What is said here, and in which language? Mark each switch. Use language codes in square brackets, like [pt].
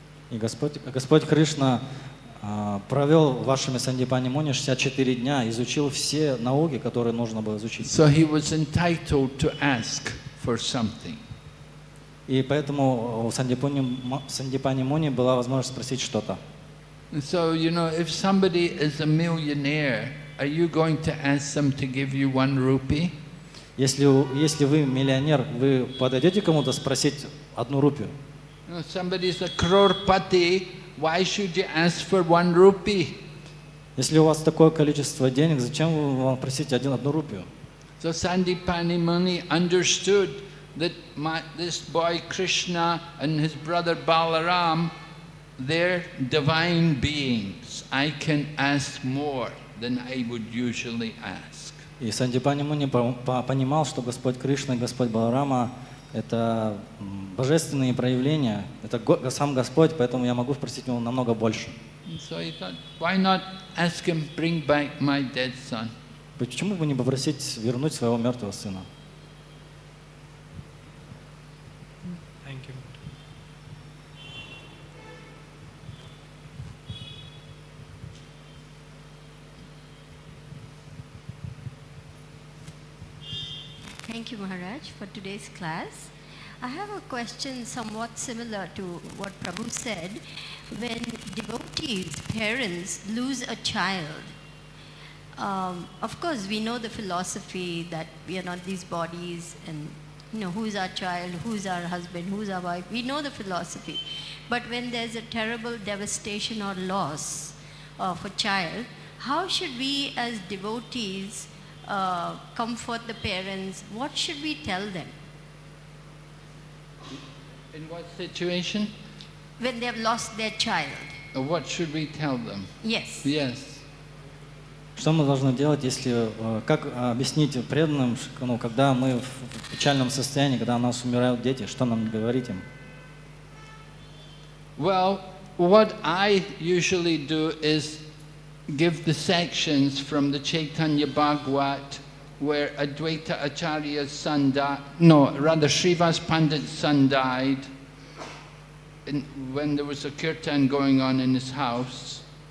[ru] И Господь Кришна провел в вашими Сандипани Муни 64 дня, изучил все науки, которые нужно было изучить. [en] So he was entitled to ask for something. [ru] И поэтому у Сандипани Муни была возможность спросить что-то. [en] So, you know, if somebody is a millionaire, are you going to ask them to give you 1 rupee? [ru] Если вы миллионер, вы подойдете кому-то спросить 1 рупию? [en] You know, somebody is a crorepati, why should you ask for 1 rupee? [ru] Если у вас такое количество денег, зачем вы вам просите 1 рупию? [en] So Sandipani Muni understood that this boy Krishna and his brother Balaram, they're divine beings. I can ask more than I would usually ask. [ru] И Сандипани Муни понимал, что Господь Кришна и Господь Баларама – это божественные проявления, это сам Господь, поэтому я могу спросить его намного больше. [en] And so he thought, why not ask him, bring back my dead son? [ru] Почему бы не попросить вернуть своего мертвого сына? [en] Thank you. Thank you, Maharaj, for today's class. I have a question somewhat similar to what Prabhu said. When devotees, parents, lose a child, of course we know the philosophy that we are not these bodies and who's our child, who's our husband, who's our wife. We know the philosophy. But when there's a terrible devastation or loss of a child, how should we as devotees comfort the parents? What should we tell them? In what situation? when they have lost their child. What should we tell them? Yes. Yes. [ru] Что мы должны делать, если, как объяснить преданным, ну, когда мы в печальном состоянии, когда у нас умирают дети, что нам говорить им? [en] Well, what I usually do is give the sections from the Chaitanya Bhagavat where Advaita Acharya's son died, no, rather Srivas Pandit's son died when there was a kirtan going on in his house.